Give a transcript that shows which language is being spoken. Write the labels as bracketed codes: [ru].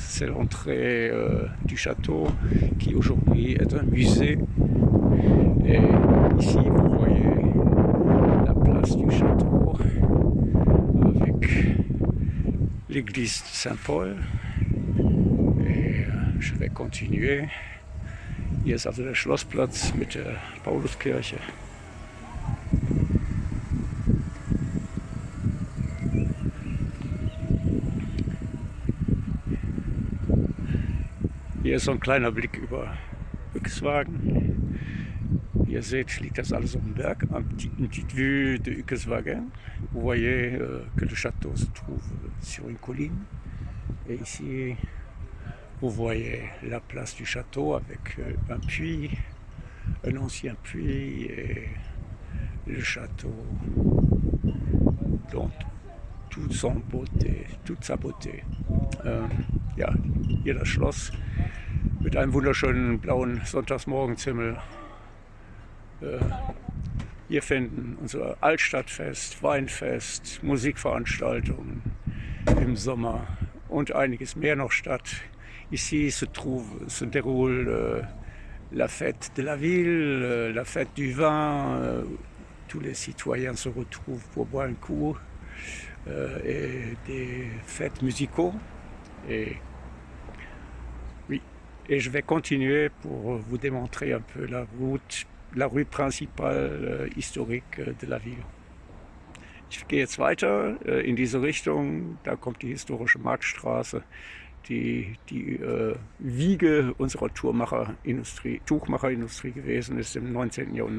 [fr] C'est l'entrée du château qui aujourd'hui est un musée. Et ici vous voyez la place du château avec l'église de Saint-Paul. je vais continuer. [de] Hier ist also der Schlossplatz mit der Pauluskirche. Hier ist so ein kleiner Blick über Ucqueswagen. Wie ihr seht, liegt das alles auf dem Berg. [fr] Une petite vue de Ucqueswagen. Vous voyez que le château se trouve sur une colline. Et ici, vous voyez la place du château avec un puits, un ancien puits et le château dans toute sa beauté. [de] Ja, hier das Schloss mit einem wunderschönen blauen Sonntagsmorgenshimmel. Hier finden unser Altstadtfest, Weinfest, Musikveranstaltungen im Sommer und einiges mehr noch statt. [fr] Ici se déroule la fête de la ville, la fête du vin. Tous les citoyens se retrouvent pour boire un coup et des fêtes musicaux. Et oui, et je vais continuer pour vous démontrer un peu la rue principale historique de la ville. [de] Ich gehe jetzt weiter in diese Richtung, da kommt die historische Marktstraße, die Wiege unserer Tuchmacherindustrie gewesen ist im 19. Jahrhundert.